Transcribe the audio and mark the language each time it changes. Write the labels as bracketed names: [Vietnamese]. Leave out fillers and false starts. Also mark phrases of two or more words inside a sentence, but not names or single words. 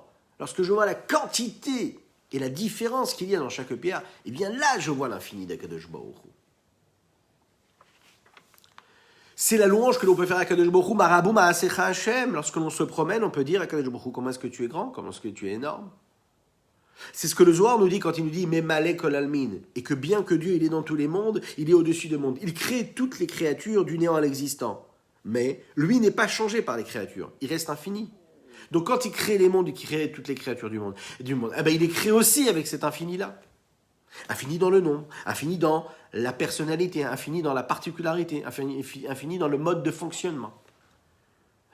[French] Lorsque je vois la quantité et la différence qu'il y a dans chaque pierre, eh bien là je vois l'infini d' [Hebrew] הקדוש ברוך הוא. [French] C'est la louange que l'on peut faire à [Hebrew] הקדוש ברוך הוא, מה רבו מעשיך השם. [French] Lorsque l'on se promène, on peut dire à [Hebrew] הקדוש ברוך הוא, [French] comment est-ce que tu es grand, comment est-ce que tu es énorme. C'est ce que le Zohar nous dit quand il nous dit [Hebrew] ממלא כל עלמין, [French] et que bien que Dieu il est dans tous les mondes, il est au-dessus des mondes. Il crée toutes les créatures du néant à l'existant. Mais lui n'est pas changé par les créatures, il reste infini. Donc quand il crée les mondes et qu'il crée toutes les créatures du monde, eh ben, il les crée aussi avec cet infini-là. Infini dans le nombre, infini dans la personnalité, infini dans la particularité, infini dans le mode de fonctionnement.